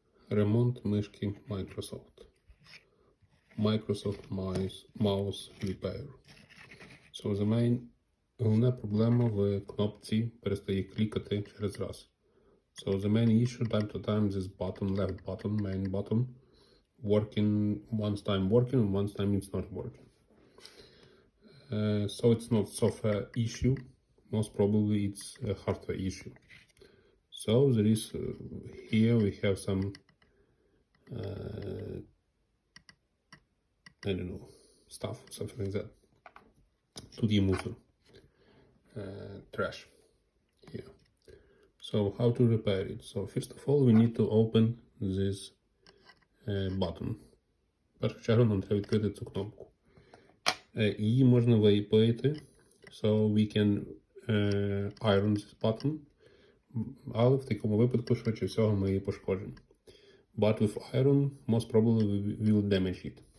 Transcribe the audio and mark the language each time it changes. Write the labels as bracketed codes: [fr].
[uk] ремонт мишки Microsoft. [en] Microsoft Mouse Repair. So the main, [uk] головна проблема в кнопці перестає клікати через раз. [en] So the main issue time to time this button, left button, main button, working, once time working and once time it's not working. So it's not software issue, most probably it's a hardware issue. So there is, here we have some, I don't know, stuff, something like that. [uk] Тут є мусор, [en] trash here. So how to repair it? So first of all we need to open this button. [uk] В першу чергу нам треба відкрити цю кнопку. Її можна випаяти, [en] so we can iron this button, [uk] але в такому випадку, швидше всього, ми її пошкоджимо. [en] But with iron, most probably we will damage it.